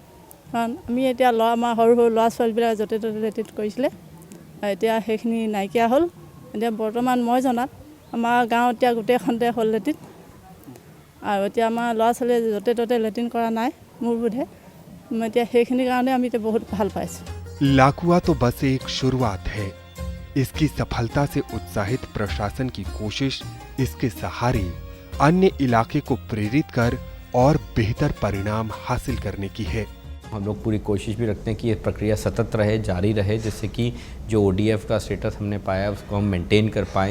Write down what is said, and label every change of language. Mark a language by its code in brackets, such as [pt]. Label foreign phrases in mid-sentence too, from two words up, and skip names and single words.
[as] কাৰণ আমি এতিয়া আমাৰ সৰু সৰু ল'ৰা ছোৱালীবিলাক য'তে ত'তে লেট্ৰিন কৰিছিলে, এতিয়া সেইখিনি নাইকিয়া হ'ল। এতিয়া বৰ্তমান মই জনাত আমাৰ গাঁৱত এতিয়া গোটেইখনতে হ'ল লেট্ৰিন, আৰু এতিয়া আমাৰ ল'ৰা ছোৱালীয়ে য'তে ত'তে লেট্ৰিন কৰা নাই মোৰ বোধে। এতিয়া সেইখিনিৰ কাৰণে আমি এতিয়া বহুত ভাল পাইছোঁ। [hi] लाकुआ तो बस एक शुरुआत है। इसकी सफलता से उत्साहित प्रशासन की कोशिश इसके सहारे अन्य इलाके को प्रेरित कर और बेहतर परिणाम हासिल करने की है। हम लोग पूरी कोशिश भी रखते हैं कि ये प्रक्रिया सतत रहे, जारी रहे, जिससे कि जो ODF का स्टेटस हमने पाया उसको हम मेंटेन कर पाएँ।